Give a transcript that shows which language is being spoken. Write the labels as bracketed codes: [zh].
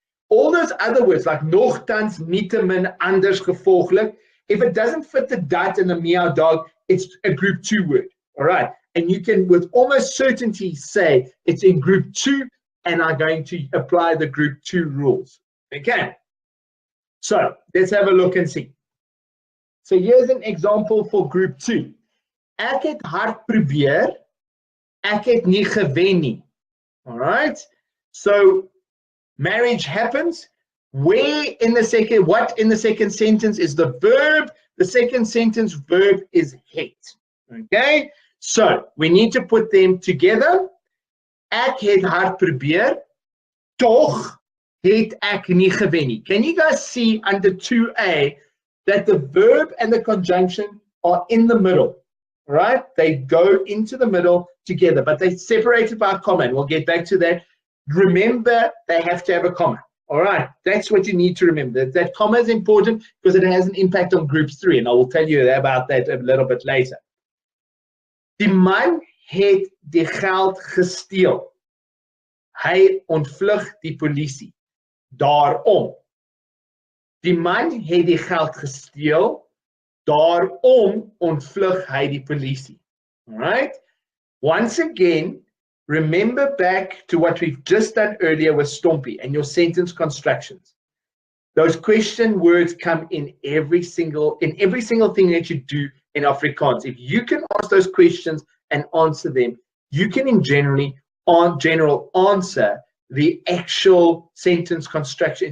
[en] All those other words like nogtans, nietemin, anders, gevolglik, if it doesn't fit the dat and the meow dog, it's a group 2 word, all right? And you can with almost certainty say it's in group 2 and are going to apply the group 2 rules, okay? So let's have a look and see. So here's an example for group 2. [af] Ek het hard probeer, ek het nie gewen nie. [en] All right? So marriage happens. What in the second sentence is the verb? The second sentence verb is het. Okay? So we need to put them together. [af] Ek het hard probeer, tog het ek nie gewen nie. [en] Can you guys see under 2a that the verb and the conjunction are in the middle? Right? They go into the middle together, but they're separated by a comma. And we'll get back to that. Remember, they have to have a comma. All right, that's what you need to remember. That comma is important because it has an impact on group 3, and I will tell you about that a little bit later. [af] Die man het die geld gesteel. Hy ontvlug die polisie. Daarom. Die man het die geld gesteel. Daarom ontvlug hy die polisie. [en] All right? Once again, remember back to what we've just done earlier with STOMPI and your sentence constructions. Those question words come in every single thing that you do in Afrikaans. If you can ask those questions and answer them, you can in general answer the actual sentence construction.